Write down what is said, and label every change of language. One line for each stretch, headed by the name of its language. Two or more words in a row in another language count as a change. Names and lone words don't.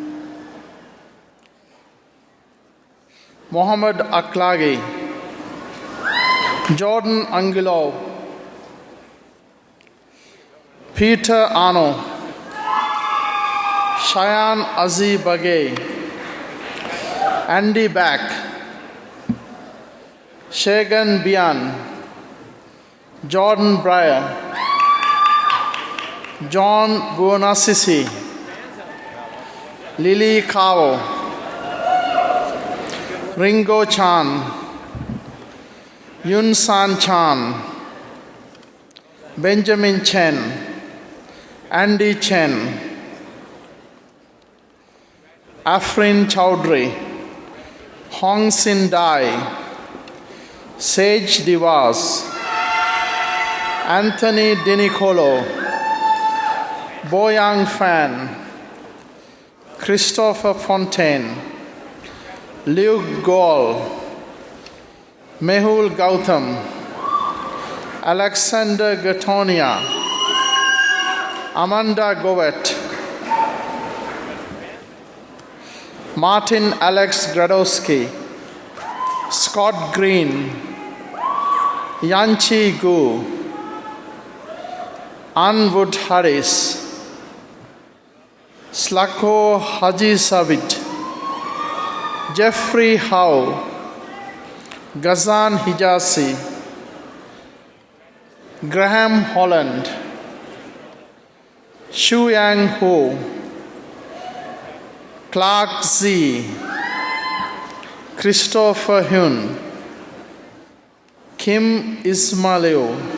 English: Mohammed Aklagi, Jordan Angelo, Peter Ano, Cheyenne Azi Bagay, Andy Back, Shagan Bian, Jordan Breyer, John Buonasisi, Lily Kao, Ringo Chan, Yun San Chan, Benjamin Chen, Andy Chen, Afrin Chowdhury, Hong Sin Dai, Sage Divas, Anthony Dinicolo, Boyang Fan, Christopher Fontaine, Luke Gall, Mehul Gautam, Alexander Gatonia, Amanda Govet, Martin Alex Gradowski, Scott Green, Yanchi Gu, Anwood Harris, Slako Haji Savit, Jeffrey Howe, Ghazan Hijazi, Graham Holland, Shu Yang Ho, Clark Z, Christopher Hyun, Kim Ismailio,